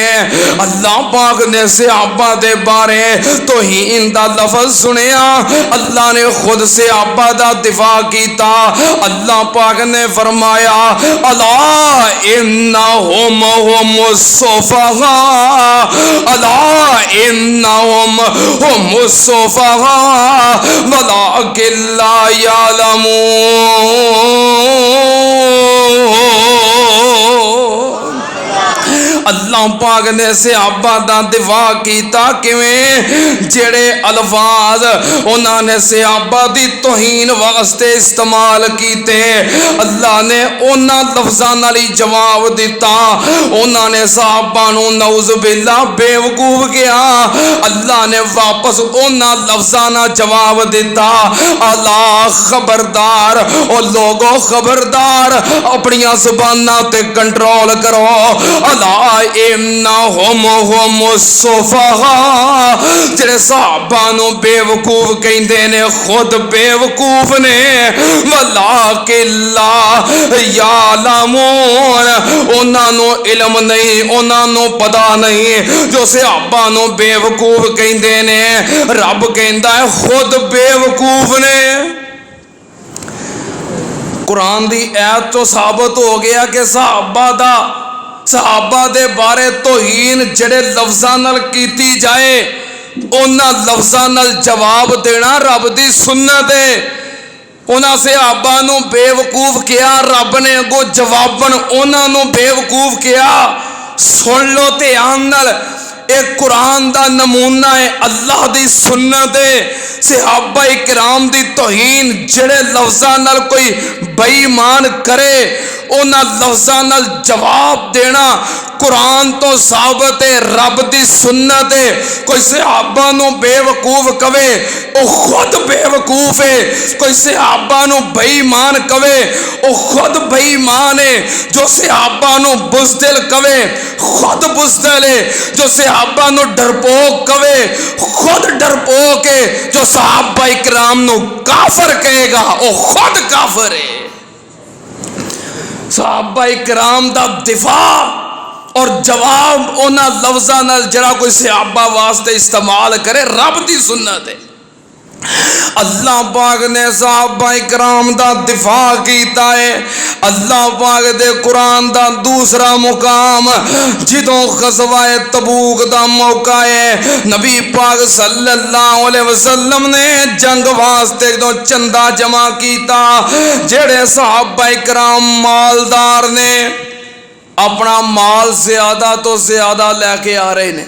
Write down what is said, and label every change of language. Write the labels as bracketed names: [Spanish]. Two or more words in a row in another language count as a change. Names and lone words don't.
[Punjabi] اللہ پاک نے صحابہ دے بارے توہین دا لفظ سنیا، اللہ نے خود صحابہ دا دفاع کیتا، اللہ پاک نے فرمایا [Arabic] الا انہم ہم السفہاء، الا انہم ہم السفہاء ولکن لا یعلمون۔ [Punjabi] اللہ پاک نے صحابہ دا دفاع کیتا کیویں؟ جڑے الفاظ انہاں نے صحابہ دی توہین واسطے استعمال کیتے اللہ نے انہاں لفظاں نال ہی جواب دیتا. انہاں نے صحابہ نو [Arabic] نعوذ باللہ [Punjabi] بے وقوف کیا, اللہ نے واپس انہاں لفظاں نال جواب دیتا. اللہ خبردار او لوگو خبردار اپنی زباناں تے کنٹرول کرو. اللہ [Arabic] انہم هم السفہاء [Punjabi] جڑے صحابہ نو بے وقوف کہندے نے خود بے وقوف نے. [Arabic] ولکن لا یعلمون [Punjabi] انہاں نو علم نہیں, انہاں نو پتہ نہیں. جو صحابہ نو بے وقوف کہندے نے رب کہندا ہے خود بے وقوف نے. قرآن دی ایت تو ثابت ہو گیا کہ صحابہ دے بارے توہین جڑے لفظاں نال کیتی جائے انہاں لفظاں نال جواب دینا رب دی سنت ہے. انہاں صحابہ نو بے وقوف کیا, رب نے اگوں جواباً انہاں نو بے وقوف کیا. سن لو دھیان نال, ایک قرآن دا نمونہ ہے, اللہ دی سنت ہے. صحابہ کرام دی توہین جڑے لفظاں نال کوئی بے ایمان کرے انہاں لفظاں نال جواب دینا قرآن تو ثابت ہے, رب دی سنت ہے. کوئی صحابہ نو بے وقوف کہے او خود بے وقوف ہے, کوئی صحابہ نو بے ایمان کہے او خود بے ایمان ہے. جو صحابہ نو بزدل کہے خود بزدل ہے, جو صحابہ نو ڈرپوک کہے خود ڈرپوک ہے. جو صحابہ اکرام نو کافر کہے گا او خود کافر ہے. صحابہ اکرام دا دفاع اور جواب انہاں لفظاں نال جڑا کوئی صحابہ واسطے استعمال کرے رب دی سنت ہے. اللہ پاک نے صحابہ اکرام دا دفاع کیتا ہے. اللہ پاک دے قرآن دا دوسرا مقام جدوں غزوہ تبوک دا موقع ہے, نبی پاک [Arabic] صلی اللہ علیہ وسلم [Punjabi] نے جنگ واسطے جدوں چندہ جمع کیتا, جڑے صحابہ اکرام مالدار نے اپنا مال زیادہ تو زیادہ لے کے آ رہے نے.